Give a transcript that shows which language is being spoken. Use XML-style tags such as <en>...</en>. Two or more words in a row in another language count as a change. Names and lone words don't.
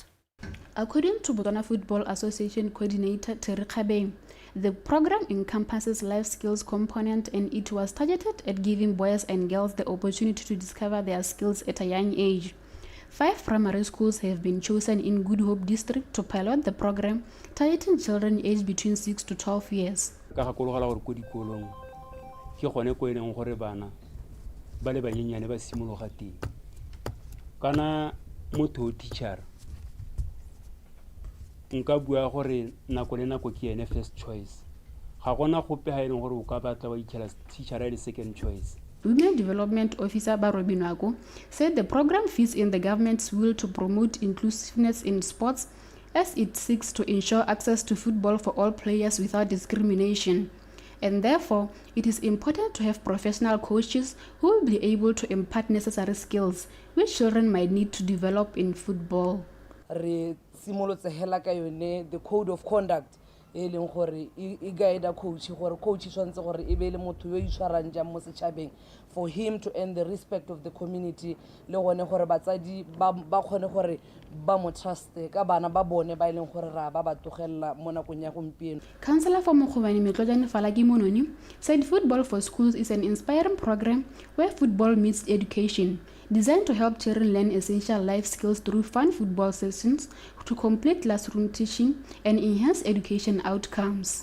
<en>According to Botswana Football Association coordinator Terry Khabeng, the program encompasses life skills component and it was targeted at giving boys and girls the opportunity to discover their skills at a young age. 5 primary schools have been chosen in Good Hope district to pilot the program, targeting children aged between 6 to 12 years.</en> <tn>Nka bua gore nako le nako ke ene</tn> <en>first choice</en> <tn>ga gona gope ha ile gore o ka batla wa ikela teacher ile</tn> <en>second choice. Women Development Officer Barobinwako said the program fits in the government's will to promote inclusiveness in sports as it seeks to ensure access to football for all players without discrimination. And therefore, it is important to have professional coaches who will be able to impart necessary skills which children might need to develop in football. The code of conduct</en> <tn>e leng gore e</tn> <en>guide coach</en> <tn>gore coach swantse gore e be le motho yo itshwarang jang mo setšhabeng</tn> <en>for him to earn the respect of the community</en> <tn>le gone gore batsadi ba kgone gore ba mo trust ka bana ba bone ba leng gore ra ba tlogella mo nakong ya gompieno.</tn> <en>Councillor for Mokgobane Metlojane Falaki Mononi said Football for Schools is an inspiring program where football meets education, designed to help children learn essential life skills through fun football sessions to complete classroom teaching and enhance education outcomes.</en>